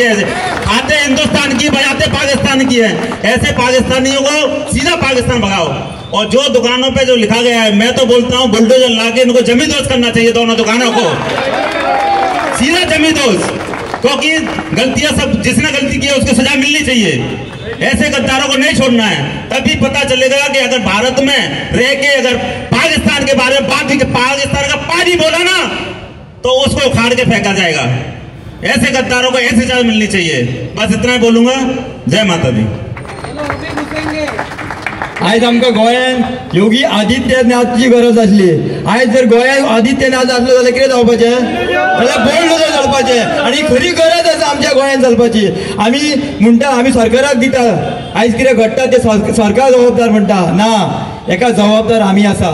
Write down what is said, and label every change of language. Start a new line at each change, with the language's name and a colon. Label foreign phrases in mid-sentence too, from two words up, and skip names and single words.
Hindi: ऐसे खाते हिंदुस्तान की बजाते पाकिस्तान की है ऐसे पाकिस्तानियों को सीधा पाकिस्तान भगाओ और जो दुकानों पे जो लिखा गया है मैं तो बोलता हूँ बुलडोजर ला के इनको जमींदोज करना चाहिए दोनों दुकानों को सीधा जमींदोज क्योंकि गलतियां सब जिसने गलती की है उसको सजा मिलनी चाहिए ऐसे गद्दारों को नहीं छोड़ना है। तभी पता चलेगा कि अगर भारत में रह के अगर पाकिस्तान के बारे में बात पाकिस्तान का पानी बोला ना तो उसको उखाड़ के फेंका जाएगा ऐसे गद्दारों को ऐसी सजा मिलनी चाहिए। बस इतना ही बोलूंगा। जय माता दी।
Konkani: आयज आमकां गोंयान योगी आदित्यनाथची गरज आसली आयज जर गोंयान आदित्यनाथ आसलो जाल्यार कितें जावपाचें जाल्यार बोल्ड चलपाचें आनी खरी गरज आसा आमच्या गोंयान चलपाची। आमी म्हणटा आमी सरकाराक दिता आयज कितें घडटा ते सरकार जबाबदार म्हणटा ना एका जबाबदार आमी आसा।